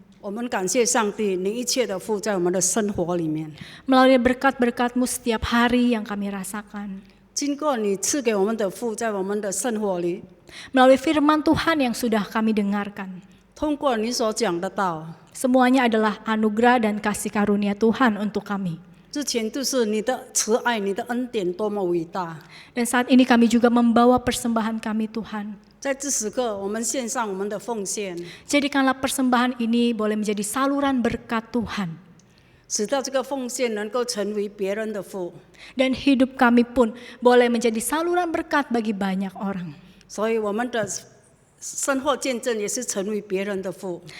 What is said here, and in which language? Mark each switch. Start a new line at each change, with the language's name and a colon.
Chinese: 我们感谢上帝，你一切的福在我们的生活里面。
Indonesian: Melalui berkat-berkat-Mu setiap hari yang kami rasakan.
Chinese: 经过你赐给我们的福，在我们的生活里，
Indonesian: Melalui firman Tuhan yang sudah kami dengarkan.
Chinese: 通过你所讲的道，
Indonesian: Semuanya adalah anugerah dan kasih karunia Tuhan untuk kami.
Chinese: 之前都是你的慈爱、你的恩典多么伟大。
Indonesian: Dan saat ini kami juga membawa persembahan kami Tuhan.
Chinese: 在这时刻，我们献上我们的奉献，
Indonesian: Jadikanlah persembahan ini boleh menjadi saluran berkat Tuhan.
Chinese: 使到这个奉献能够成为别人的福。
Indonesian: Dan hidup kami pun boleh menjadi saluran berkat bagi banyak orang.
Chinese: 所以我们的生活见证也是成为别人的福。